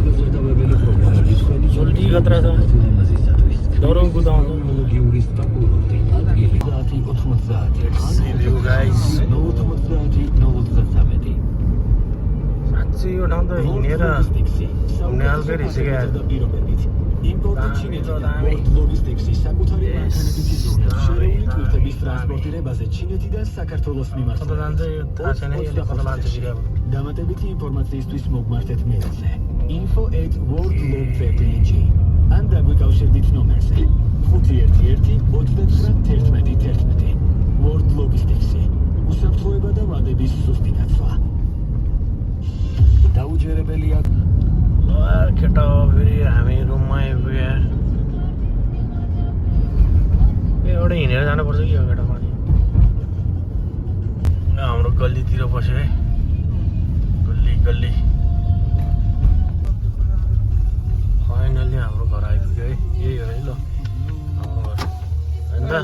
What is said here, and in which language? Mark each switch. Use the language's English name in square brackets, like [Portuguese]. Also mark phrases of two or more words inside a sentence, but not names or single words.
[Nepali] सोल्टी खतरा छ, डरौँ कुदाउँछ। साँच्चै यो ठाउँ त हिँडेर घुम्ने खालकै रहेछ क्या। [Georgian] დამატებითი ინფორმაციისთვის მოგმართეთ მეილზე info@worldlob.png ან დაგვიკავშირდით ნომერზე 511-29-11. World Logistics-ი უსაფრთხოება და ვადების სუსტი დაცვა. დაუჯერებელია [Nepali] केटा फेरि हामी रुममा आइपुग्यो। एउटा हिँडेर जानुपर्छ कि यो केटा माथि, हाम्रो गल्लीतिर बस्यो है, गल्ली। फाइनल्ली हाम्रो घर आइपुग्यो है, यही हो है ल हाम्रो घर होइन त।